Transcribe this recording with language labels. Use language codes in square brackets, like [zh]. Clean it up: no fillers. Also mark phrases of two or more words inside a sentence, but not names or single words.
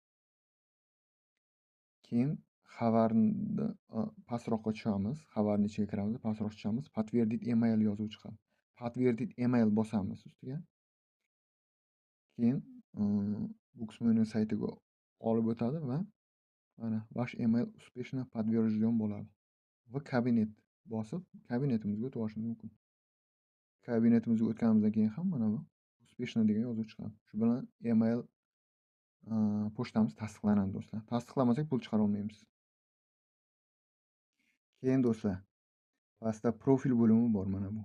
[uz] Keyin xabarni pastroqqa tushamiz. Xabarning ichiga kiramiz, pastroq tushamiz. [ru] Подтвердить email [uz] yozuvi chiqadi. [ru] Подтвердить email [uz] bosamiz ustiga. Keyin Buxmenu saytiga olib o'tadi va mana [ru] ваш email успешно подтвержден [uz] bo'ladi. Va kabinet bosib, kabinetimizga o'tib olishimiz mumkin. Kabinetimizga o'tganimizdan keyin ham mana bu успешно degan yozuv chiqadi. Shu bilan email pochtamiz tasdiqlanadi do'stlar. Tasdiqlamasak pul chiqara olmaymiz. Keyin do'stlar, pastda profil bo'limi bor mana bu.